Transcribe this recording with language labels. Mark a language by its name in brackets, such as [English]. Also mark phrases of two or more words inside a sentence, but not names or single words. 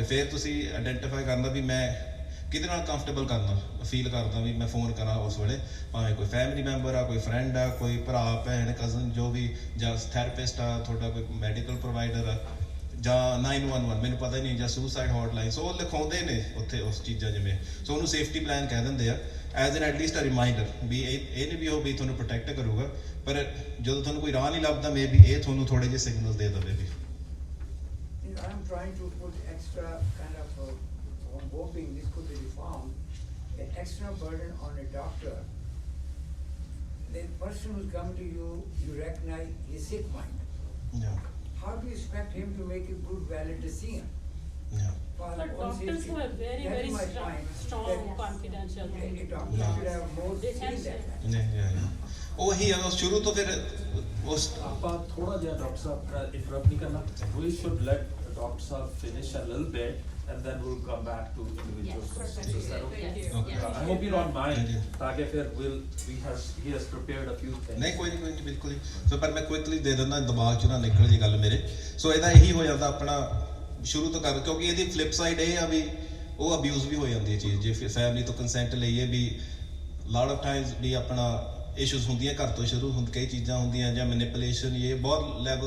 [Punjabi] ਫਿਰ ਤੁਸੀਂ ਆਇਡੈਂਟੀਫਾਈ ਕਰਨਾ ਵੀ ਮੈਂ ਕਿਹਦੇ ਨਾਲ ਕੰਫਰਟੇਬਲ ਕਰਨਾ ਫੀਲ ਕਰਦਾ ਵੀ ਮੈਂ ਫੋਨ ਕਰਾਂ ਉਸ ਵੇਲੇ, ਭਾਵੇਂ ਕੋਈ [English] family member [Punjabi] ਆ, ਕੋਈ ਫਰੈਂਡ ਆ, ਕੋਈ ਭਰਾ ਭੈਣ ਕਜ਼ਨ ਜੋ ਵੀ, ਜਾਂ ਥੈਰੇਪਿਸਟ ਆ ਤੁਹਾਡਾ, ਕੋਈ [English] medical provider [Punjabi] ਆ ਜਾਂ 911 ਮੈਨੂੰ ਪਤਾ ਹੀ ਨਹੀਂ, ਜਾਂ [English] suicide hotline. [Punjabi] ਸੋ ਉਹ ਲਿਖਾਉਂਦੇ ਨੇ ਉੱਥੇ ਉਸ ਚੀਜ਼ਾਂ ਜਿਵੇਂ। ਸੋ ਉਹਨੂੰ [English] safety plan [Punjabi] ਕਹਿ ਦਿੰਦੇ ਆ [English] as an atleast a reminder [Punjabi] ਵੀ ਇਹ ਨਹੀਂ ਵੀ ਉਹ ਵੀ ਤੁਹਾਨੂੰ ਪ੍ਰੋਟੈਕਟ ਕਰੂਗਾ, ਪਰ ਜਦੋਂ ਤੁਹਾਨੂੰ ਕੋਈ ਰਾਹ ਨਹੀਂ ਲੱਭਦਾ ਮੇ ਵੀ ਇਹ ਤੁਹਾਨੂੰ ਥੋੜੇ ਜਿਹੇ ਸਿਗਨਲਸ ਦੇ ਦੇਵੇ ਵੀ। [English] I'm trying to put extra kind of, I'm hoping this could be reformed, an extra burden on a doctor. The person who's come to you, you recognize his sick mind. Yeah. How do you expect him to make a good, valid decision? Yeah. For But doctors have very strong confidentiality. Doctors should have more They say can say that. that. [Punjabi] ਉਹੀ ਆ ਸ਼ੁਰੂ ਤੋਂ ਫਿਰ ਉਸ ਆਪਾਂ ਥੋੜਾ ਜਿਹਾ ਡਾਕਟਰ ਸਾਹਿਬ ਇੰਟਰਰਪਟ ਨਹੀਂ ਕਰਨਾ [English] we should let [Punjabi] ਡਾਕਟਰ ਸਾਹਿਬ [English] finish a little bit and then we'll come back to individual questions. Is that okay? I hope you don't mind. [Punjabi] ਤਾਂ ਕਿ ਫਿਰ [English] he has prepared a few things. [Punjabi] ਨਹੀਂ ਕੋਈ ਨਹੀਂ ਬਿਲਕੁਲ ਹੀ ਸੋ ਪਰ ਮੈਂ ਕੁਇਕਲੀ ਦੇ ਦਿੰਦਾ ਦਿਮਾਗ ਚੋਂ ਨਾ ਨਿਕਲ ਜੀ ਗੱਲ ਮੇਰੇ ਸੋ ਇਹਦਾ ਇਹੀ ਹੋ ਜਾਂਦਾ ਆਪਣਾ ਸ਼ੁਰੂ ਤੋਂ ਕਰ ਕਿਉਂਕਿ ਇਹਦੀ [English] flip side [Punjabi] ਇਹ ਆ ਵੀ ਉਹ ਅਬਿਊਜ਼ ਵੀ ਹੋ ਜਾਂਦੀ ਹੈ ਚੀਜ਼ ਜੇ ਫੈਮਿਲੀ ਤੋਂ ਕੰਸੈਂਟ ਲਈਏ ਵੀ [English] lot of times [Punjabi] ਵੀ ਆਪਣਾ ਇਸ਼ੂਜ਼ ਹੁੰਦੀਆਂ ਘਰ ਤੋਂ ਸ਼ੁਰੂ ਕਈ ਚੀਜ਼ਾਂ ਹੁੰਦੀਆਂ ਜਾਂ ਮੈਨੀਪੂਲੇਸ਼ਨ ਇਹ ਬਹੁਤ ਲੈਵਲ